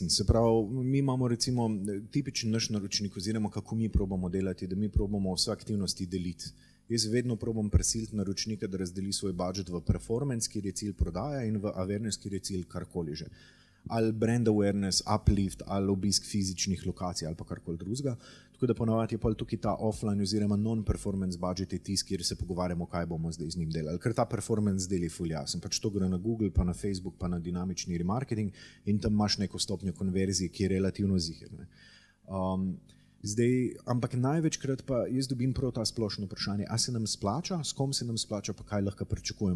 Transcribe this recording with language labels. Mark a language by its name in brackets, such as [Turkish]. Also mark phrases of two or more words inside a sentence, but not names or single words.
[Slovenian] Se pravi, mi imamo recimo tipičen naš naročnik oziroma kako mi probamo delati, da mi probamo vse aktivnosti deliti. Jaz vedno probam prisiliti naročnika, da razdeli svoj budžet v performance, kjer je cilj prodaja, in v awareness, kjer je cilj karkoli že. [English] Ali brand awareness, uplift, [Slovenian] ali obisk fizičnih lokacij, ali pa karkoli drugega. Tako da ponavadi je pa tukaj ta offline oziroma [English] non-performance budget [Slovenian] je tisti, kjer se pogovarjamo, kaj bomo zdaj z njim delali. Ker ta performance del je ful jasen. Pač to gre na Google, pa na Facebook, pa na dinamični remarketing in tam imaš neko stopnjo konverzije, ki je relativno ziher. Ampak največkrat pa jaz dobim prav ta splošno vprašanje, a se nam splača, s kom se nam splača, pa kaj lahko pričakujemo.